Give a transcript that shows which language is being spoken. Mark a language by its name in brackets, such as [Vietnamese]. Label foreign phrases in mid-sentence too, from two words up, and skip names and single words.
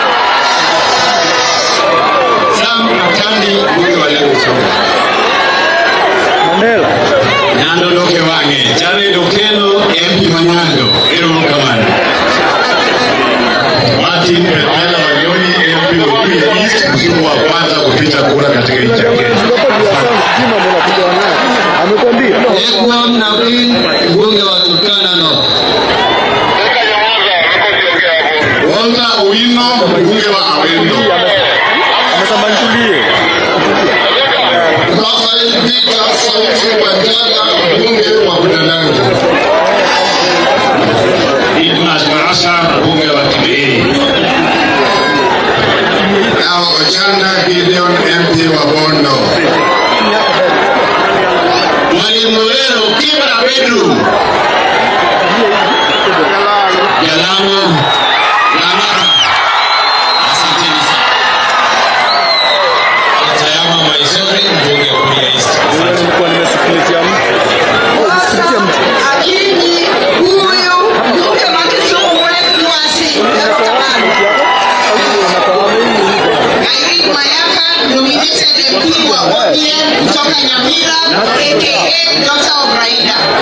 [Swahili] Sam Atandi, mbunge wa Lagos. Nando Loke Wange, Jared Okelo, MP Manyando, Aaron Kamani. Martin Petela Wanyoni, MP Webuye East, Kisumu wa kwanza kupita kura katika nchi ya Kenya. Ekwam Navin, mbunge wa Turkana North. Walter Owino, mbunge wa Awendo. Rafael Peter Sauti Wanjala, mbunge wa Budalangi. Ignas Marasa, mbunge wa Kibei. Now Ochanda Gideon, MP wa Bondo. Mwalimu Lero, Kibra Bedroom. Jalamo, Lamara. Asanteni sana. Atayama Maisori, mbunge wa Kuria East. Lakini huyu mjumbe wa Kisumu West Luasi Irene Mayaka, [English] nominated MP [Swahili] wa ODM kutoka Nyamira, aka [English] Daughter of Raila.